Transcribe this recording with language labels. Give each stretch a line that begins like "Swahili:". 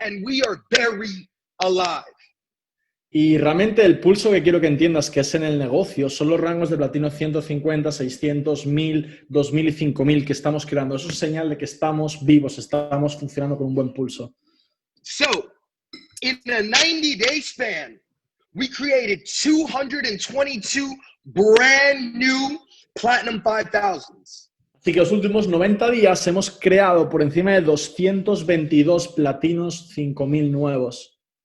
English: And we are very alive.
Spanish: Y realmente el pulso que quiero que entiendas que es en el negocio son los rangos de platino 150, 600, 1000, 2000 y 5000 que estamos creando. Eso es señal de que estamos vivos, estamos funcionando con un buen pulso.
English: So, in a 90-day span, we created 222 brand new platinum 5000s.
Spanish: Así que los últimos 90 días hemos creado por encima de 222 platinos 5000 nuevos.